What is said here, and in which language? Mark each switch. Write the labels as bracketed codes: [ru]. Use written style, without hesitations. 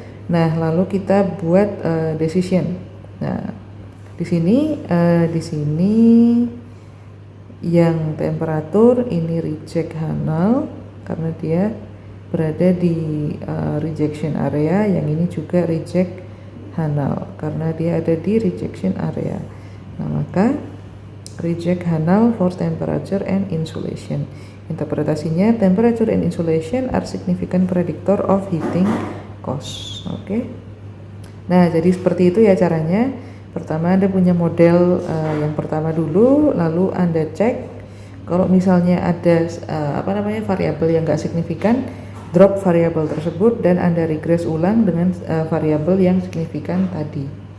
[id] Nah, lalu kita buat decision. Nah, di sini yang temperatur ini reject H0 karena dia berada di rejection area, yang ini juga reject H0 karena dia ada di rejection area. [en] Nah, [id] maka [en] reject H0 for temperature and insulation. Interpretasinya, temperature and insulation are significant predictor of heating cost. Oke. [id] Nah, jadi seperti itu ya caranya. Pertama Anda punya model yang pertama dulu, lalu Anda cek kalau misalnya ada variabel yang nggak signifikan, drop variabel tersebut dan Anda regress ulang dengan variabel yang signifikan tadi.